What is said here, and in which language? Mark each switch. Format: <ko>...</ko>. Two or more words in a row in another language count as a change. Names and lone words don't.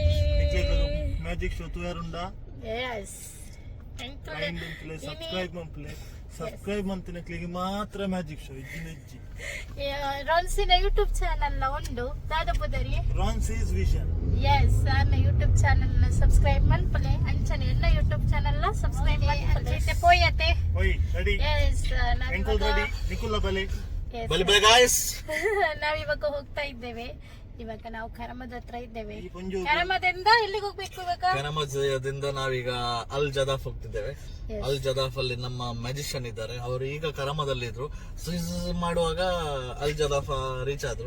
<en>magic show</en> <tcy>ತಯಾರುಂಡಾ?</tcy> <en>Yes.</en> <tcy>ಸಬ್ಸ್ಕ್ರೈಬ್ ಮಂತಿನಕ್ಲಿಗೆ ಮಾತ್ರ</tcy> <en>magic show</en> <tcy>ಇಜ್ಜಿ ರಾನ್ಸಿನ</tcy> <en>YouTube channel</en> <tcy>ನ ಒಂದು ದಾದಪುದರಿ ರಾನ್ಸಿಸ್ ವಿಷನ್. ಎಸ್ ನನ್ನ</tcy> <en>YouTube channel</en> <tcy>ನ ಸಬ್ಸ್ಕ್ರೈಬ್ ಮನ್ಪಲೆ ಅಂಚನೆ ಎಲ್ಲ</tcy> <en>YouTube channel</en> <tcy>ನ ಸಬ್ಸ್ಕ್ರೈಬ್ ಮನ್ಪಲೆ ಪೋಯತೆ. ಓಯ್ ರೆಡಿ?</tcy> <en>ಎಸ್</en> <tcy>ಎಂಕಲ್ ರೆಡಿ ನಿಕುಲ್ಲ ಬಲೆ ಬಲೆ ಗಾಯ್ಸ್.</tcy> <kn>ನಾವಿವಾಗ ಹೋಗ್ತಾ ಇದ್ದೇವೆ. ಇವಾಗ ನಾವು ಕರಮದ ಹತ್ರ ಇದ್ದೇವೆ. ಕರಮದಿಂದ ಎಲ್ಲಿಗೆ ಹೋಗ್ಬೇಕು ಇವಾಗ? ಕರಮದಿಂದ ನಾವೀಗ ಅಲ್ ಜದಾಫ್ ಹೋಗ್ತಿದ್ದೇವೆ. ಅಲ್ ಜದಾಫ್ ಅಲ್ಲಿ ನಮ್ಮ ಮ್ಯಾಜಿಷಿಯನ್ ಇದ್ದಾರೆ. ಅವರು ಈಗ ಕರಮದಲ್ಲಿದ್ರು, ಮಾಡುವಾಗ ಅಲ್ ಜದಾಫ್ ರೀಚ್ ಆದ್ರು.</kn>